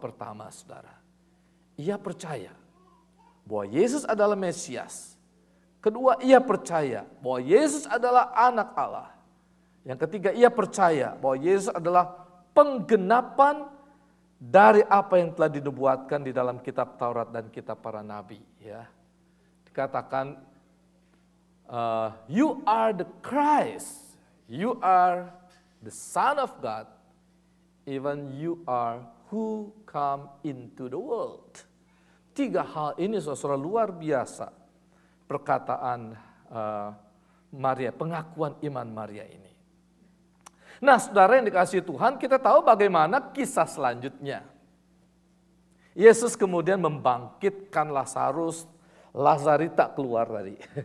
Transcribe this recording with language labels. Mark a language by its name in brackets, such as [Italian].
[Indonesian] Pertama, saudara, ia percaya bahwa Yesus adalah Mesias. Kedua, ia percaya bahwa Yesus adalah Anak Allah. Yang ketiga, ia percaya bahwa Yesus adalah penggenapan dari apa yang telah dinubuatkan di dalam kitab Taurat dan kitab para nabi. Ya, dikatakan, [English] you are the Christ, you are the Son of God, even you are who come into the world. [Indonesian] 3 hal ini saudara luar biasa. Perkataan Maria, pengakuan iman Maria ini. Nah, saudara yang dikasihi Tuhan, kita tahu bagaimana kisah selanjutnya. Yesus kemudian membangkitkan Lazarus, Lazarita keluar tadi.